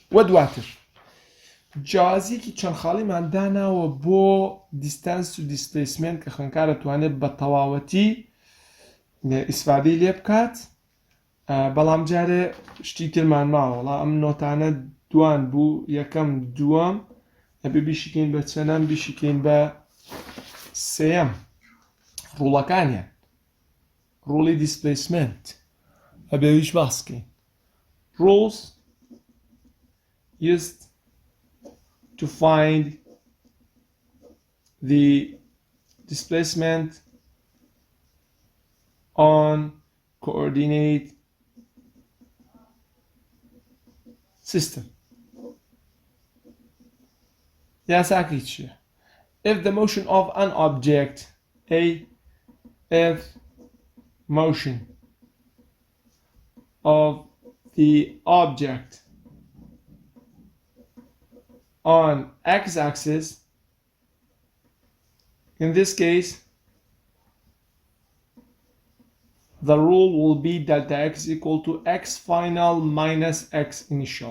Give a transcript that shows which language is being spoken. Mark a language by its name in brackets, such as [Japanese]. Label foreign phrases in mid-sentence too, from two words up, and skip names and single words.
[Central Kurdish] وە دواتر جیاوازیەکی چەند خاڵیمان داناوە بۆ دیستانس و دیسپلیسمنت کە خوێندکار دەتوانێت بە تەواوەتی ئیسفادەی لێ بکات، بەڵام جارێ شتی ترمان ماوە وەڵا ئەم نۆتانە دوان بوو یەکەم دووەم ئەبێ بیشیکەین بە چەندەم بیشیکەین بە سێەم ڕوڵەکانیان ڕوڵی دیسپلیسمنت ئەبێ ویش باسکەین. [English] Rules used to find the displacement on coordinate system. [Central Kurdish] یاساکەی چییە؟ [English] If the motion of an object if motion of the object on x-axis, in this case the rule will be delta x equal to x final minus x initial.